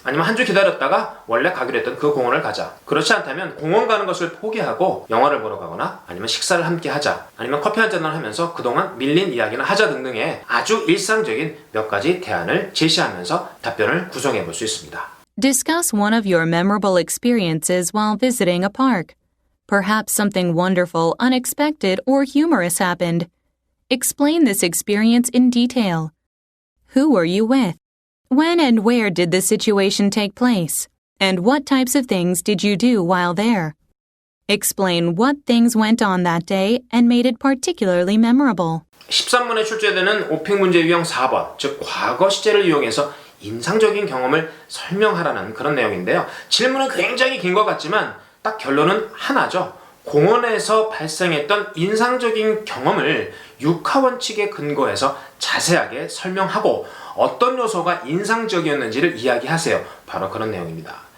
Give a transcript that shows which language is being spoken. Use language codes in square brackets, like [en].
[ko] 아니면 한 주 기다렸다가 원래 가기로 했던 그 공원을 가자. 그렇지 않다면 공원 가는 것을 포기하고 영화를 보러 가거나 아니면 식사를 함께 하자. 아니면 커피 한 잔을 하면서 그동안 밀린 이야기나 하자 등등의 아주 일상적인 몇 가지 대안을 제시하면서 답변을 구성해 볼 수 있습니다. [en] Discuss one of your memorable experiences while visiting a park. Perhaps something wonderful, unexpected, or humorous happened. Explain this experience in detail. Who were you with? When and where did the situation take place? And what types of things did you do while there? Explain what things went on that day and made it particularly memorable. [ko] 13번에 출제되는 오픽 문제 유형 4번, 즉 과거 시제를 이용해서 인상적인 경험을 설명하라는 그런 내용인데요. 질문은 굉장히 긴 것 같지만 딱 결론은 하나죠. 공원에서 발생했던 인상적인 경험을 육하원칙에 근거해서 자세하게 설명하고 어떤 요소가 인상적이었는지를 이야기하세요. 바로 그런 내용입니다.